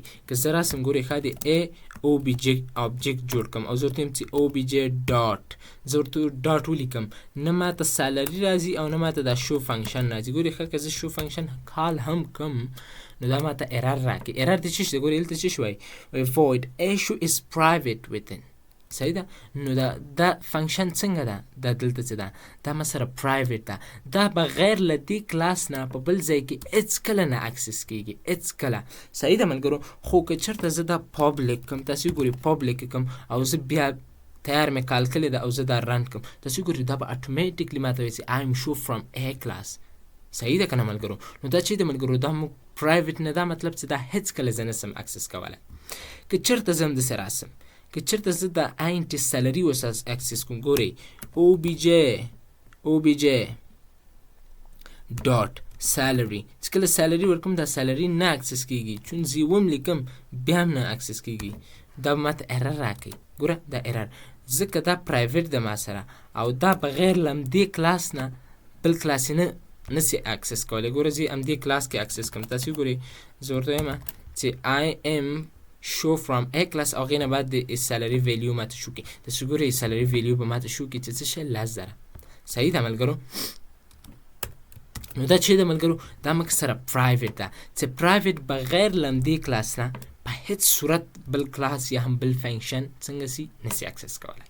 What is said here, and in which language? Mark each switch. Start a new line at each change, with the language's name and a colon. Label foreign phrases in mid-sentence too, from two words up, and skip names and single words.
Pashto: که زه راسم ګورئ ښه د
English: A object
Pashto: جوړ کړم او زه ورته وایم چې
English: obj dot,
Pashto: زه ورته ډاټ ولیکم، نه ماته سالري راځي او نه ماته دا
English: show function
Pashto: راځي. ګورئ ښه که زه
English: show function
Pashto: کال هم کم نو دا ماته ایرر راکړي. ایرر د څه شي ده؟ ګورئ دلته څه شي وایي؟
English: void a show is private within.
Pashto: صحیح ده؟ نو دا فنکشن څنګه ده؟ دا دلته څه ده؟ دا ما سره پرایویټ ده. دا بغیر له دې کلاس نه په بل ځای کې هېڅ کله نه اکسس کېږي، هېڅ کله. صحیح ده ملګرو؟ خو که چېرته زه دا پابلیک کړم، تاسې وګورئ پابلیک کړم او زه بیا تیار مې کال کړې ده او زه دا رن کړم، تاسې وګورئ دا به اټومیټیکلی ماته وایي چې
English: I'm show from a class.
Pashto: صحیح ده که نه ملګرو؟ نو دا چې د ملګرو دا موږ پرایویټ نه، دا مطلب چې دا هېڅ کله زه نسم اکسس کولی. که چېرته زه همداسې راسم، که چېرته زه د
English: int salary
Pashto: اوس اکسس کوم، ګورئ
English: obj dot salary
Pashto: چې کله salary ورکوم دا salary نه اکسس کېږي، چون زه یې لیکم بیا هم نه اکسس کېږي، دا به ماته ایرر راکوي. ګوره دا ایرر ځکه دا پرایویټ ده ما سره او دا بغیر له همدې کلاس نه بل کلاس یې نسي اکسس کولی. ګوره زه همدې کلاس کې اکسس کوم، تاسې وګورئ زه ورته وایم چې
English: I am show from a class
Pashto: او هغې نه بعد د
English: salary value
Pashto: ماته شو کړي. تاسې ګورئ
English: salary value
Pashto: به ماته شو کړي چې څه شی؟ 10,000. صحیح ده ملګرو؟ نو دا چې ده ملګرو دا موږ سره پرایویټ ده چې پرایویټ بغیر له همدې کلاس نه په هېڅ صورت بل کلاس یا هم بل فنکشن څنګه سي نسي اکسس کولی.